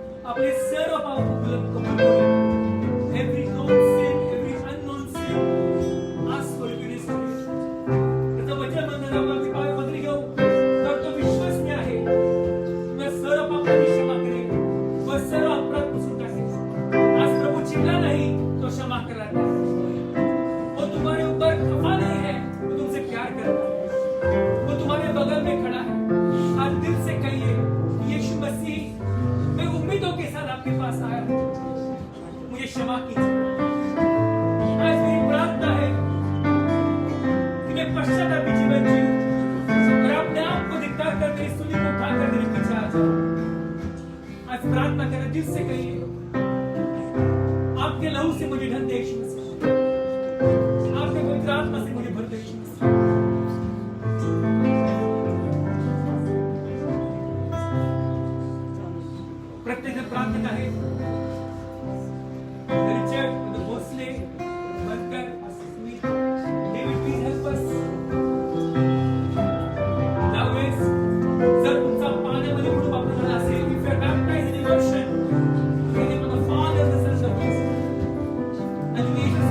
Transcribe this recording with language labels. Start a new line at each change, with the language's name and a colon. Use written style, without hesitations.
Marathi: आपले सर्व पाप कबूल करूया.
English: Every known sin, every unknown sin, ask for forgiveness.
Marathi: त्याचं वचन म्हणताना आपण पाय पदरी घेऊ तर तो विश्वसनीय आहे. तुला सर्व पापांची क्षमा करेल व सर्व अपराध पुसून टाकेल. आज प्रभू चिडला नाही, तो क्षमा
Hindi: करता है. वो तुम्हारे ऊपर खफा नहीं है, वो तुमसे प्यार करता है. वो तुम्हारे बगल में खड़ा है. आज दिल से कहिए, यीशु मसीह, मैं उम्मीदों के साथ आपके पास आया हूं, मुझे क्षमा कीजिए. आज मेरी प्रार्थना है कि मैं पश्चातापी जीवन जीऊं और अपने आप को धिक्कार कर मेरी सूली को उठाकर मेरे पीछे आ जाऊं. आज प्रार्थना करें, दिल से कहिए, आपके लहू से मुझे ढल दे यीशु मसीह, आपके पवित्र आत्मा से मुझे भर दे यीशु मसीह.
Marathi: प्रत्येक जण प्रार्थना आहे. Richard Bhosale, Bankar, Smith, David,
English: Please help us.
Marathi: त्यावेळेस जर तुमचा पाण्यामध्ये बुडून वापरला असेल,
English: if you are baptised in immersion, in the name of the Father, the Son, and the Holy Spirit, and you